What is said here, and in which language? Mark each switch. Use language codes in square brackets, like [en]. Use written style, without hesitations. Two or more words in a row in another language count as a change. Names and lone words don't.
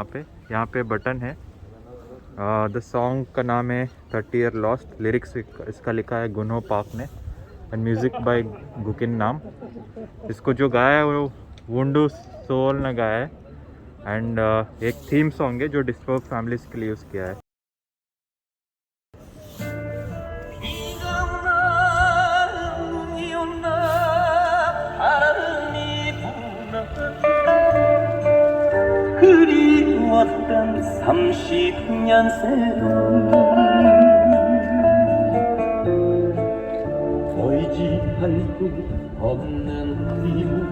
[hi] यहाँ पे बटन है, [en] the song [hi] का नाम है 30 Year Lost। लिरिक्स इसका लिखा है गुनहो पाक ने [en] and music by [hi] गुकिन नाम। इसको जो गाया है वो वुंडू सोल ने गाया है एंड एक [en] theme song [hi] है जो [en] disturb families [hi] के लिए यूज़ किया है। [ko] 그리웠던 30년 새로 보이지 않고 없는 그리움